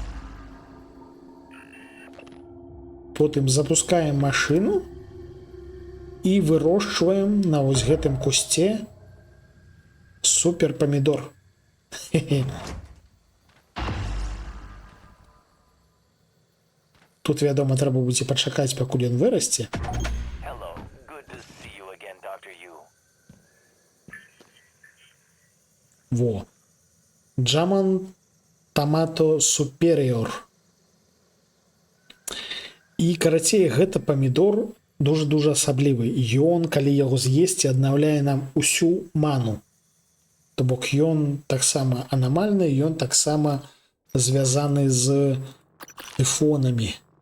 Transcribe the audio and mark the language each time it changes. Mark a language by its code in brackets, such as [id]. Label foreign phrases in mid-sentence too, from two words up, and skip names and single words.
[be] Потым запускаем машину і вырошчваем на вось гэтым кусце супер памідор. Тут, вядома, трэба будзе пачакаць, пакуль ён вырасце. [en] Hello, good to see you again, Dr. Yu. [be] Во. Джаман Томато Суперіор. І, карацей, гэта памідор дуже асаблівы. Ён, калі яго з'есці, аднаўляе нам усю ману. То бок ён таксама анамальны, ён таксама звязаны з эфонамі.